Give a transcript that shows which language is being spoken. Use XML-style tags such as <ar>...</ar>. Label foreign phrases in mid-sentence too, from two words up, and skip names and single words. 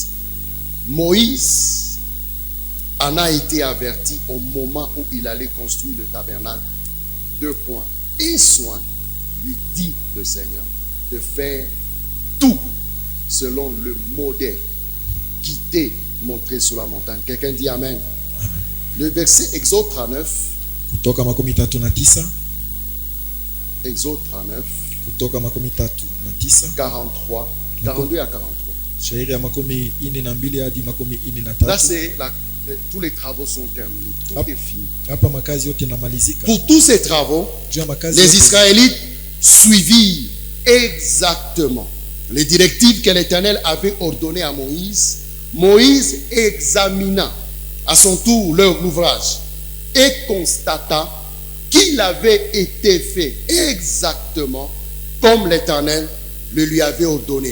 <fr>Moïse en a été averti au moment où il allait construire le tabernacle. 2 points. Et soin, lui dit le Seigneur, de faire tout selon le modèle qui t'est montré sur la montagne. Quelqu'un dit Amen. Le verset Exode 39.</fr> <sw>Kutoka 39.</sw> <fr>Exode 39.</fr> <sw>Kutoka 39.</sw> <fr>43. 42 à 43.</fr> <sw>Shairi ya 42 hadi 43.</sw> <fr>Là, tous les travaux sont terminés. Tout est fini.</fr> <sw>Hapa makazi yote namalizika.</sw> <fr>Pour tous ces travaux, les Israélites suivirent exactement les directives que l'Éternel avait ordonnées à Moïse. Moïse examina à son tour leur ouvrage et constata qu'il avait été fait exactement comme l'Éternel le lui avait ordonné.</fr>